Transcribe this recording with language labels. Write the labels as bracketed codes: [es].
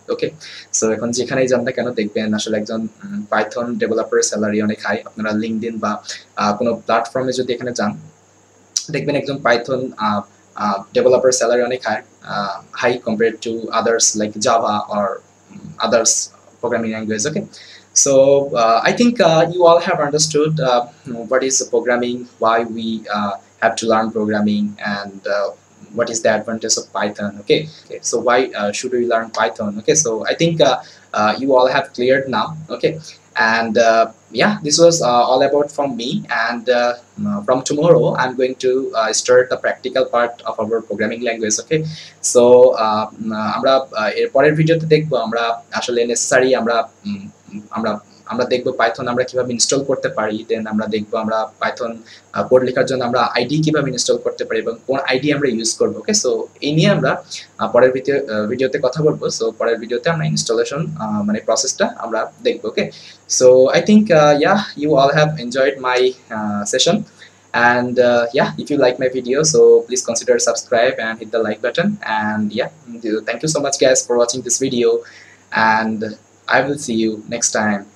[bn] ওকে, so এখন যেখানেই যান না কেন দেখবেন আসলে একজন পাইথন ডেভেলপারের স্যালারি অনেক হাই। আপনারা লিঙ্কডইন বা কোনো প্ল্যাটফর্মে যদি এখানে যান, দেখবেন একজন পাইথন ডেভেলপারের স্যালারি অনেক high [en] Compared to others like Java or others programming language. Okay, so I think you all have understood what is programming, why we have to learn programming, and what is the advantage of Python. Okay, so why should we learn Python? Okay, so I think you all have cleared now. Okay, and yeah, this was all about from me, and from tomorrow I'm going to start the practical part of our programming language. Okay, so [bn] আমরা এর পরের ভিডিওতে দেখবো আমরা আসলে necessary আমরা দেখবো Python আমরা কিভাবে ইনস্টল করতে পারি। দেন আমরা দেখবো আমরা পাইথন কোড লেখার জন্য আমরা আইডি কিভাবে ইনস্টল করতে পারি এবং কোন আইডি আমরা ইউজ করবো। ওকে, সো এই নিয়ে আমরা পরের ভিডিওতে কথা বলবো। সো পরের ভিডিওতে আমরা ইনস্টলেশন মানে প্রসেসটা আমরা দেখবো। [en] Okay, so I think yeah, you all have enjoyed my session, and yeah, if you like my video, so please consider subscribe and hit the like button. And yeah, thank you so much guys for watching this video, and I will see you next time.